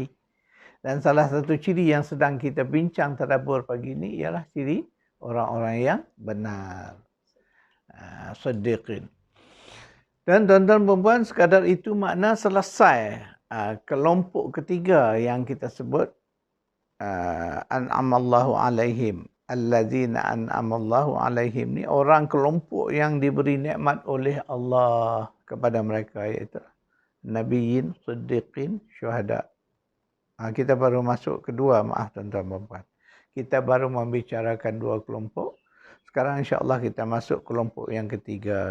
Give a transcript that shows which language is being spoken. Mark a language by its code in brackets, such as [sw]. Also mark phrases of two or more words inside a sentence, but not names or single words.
[ms] Dan salah satu ciri yang sedang kita bincang tadabbur pagi ini ialah ciri orang-orang yang benar. Siddiqin. Dan tuan-tuan dan puan, sekadar itu makna selesai kelompok ketiga yang kita sebut [ar] an'amallahu alaihim. Allazina an'amallahu alaihim [ms] ni orang kelompok yang diberi nikmat oleh Allah kepada mereka, iaitu [ar] nabiyyin, siddiqin, syuhada. [ms] Kita baru masuk kedua, maaf tuan-tuan dan puan. Kita baru membicarakan dua kelompok. Sekarang [ar] insya-Allah [ms] kita masuk kelompok yang ketiga.